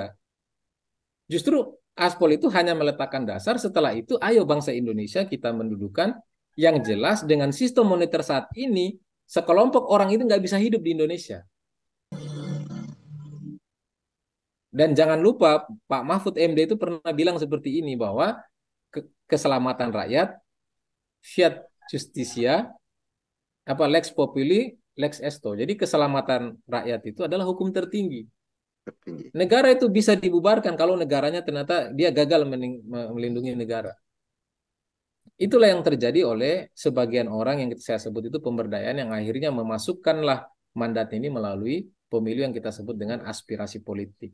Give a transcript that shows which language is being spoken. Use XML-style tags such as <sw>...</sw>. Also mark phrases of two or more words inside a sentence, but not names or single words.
<id>Justru Aspol itu hanya meletakkan dasar, setelah itu ayo bangsa Indonesia kita mendudukan yang jelas dengan sistem moneter saat ini, sekelompok orang itu nggak bisa hidup di Indonesia. Dan jangan lupa Pak Mahfud MD itu pernah bilang seperti ini, bahwa keselamatan rakyat,</id> <la>fiat justitia, lex populi, lex esto.</la> <id>Jadi keselamatan rakyat itu adalah hukum tertinggi. tertinggi. Negara itu bisa dibubarkan kalau negaranya ternyata dia gagal melindungi negara. Itulah yang terjadi oleh sebagian orang yang saya sebut itu pemberdayaan yang akhirnya memasukkanlah mandat ini melalui pemilu yang kita sebut dengan aspirasi politik.</id>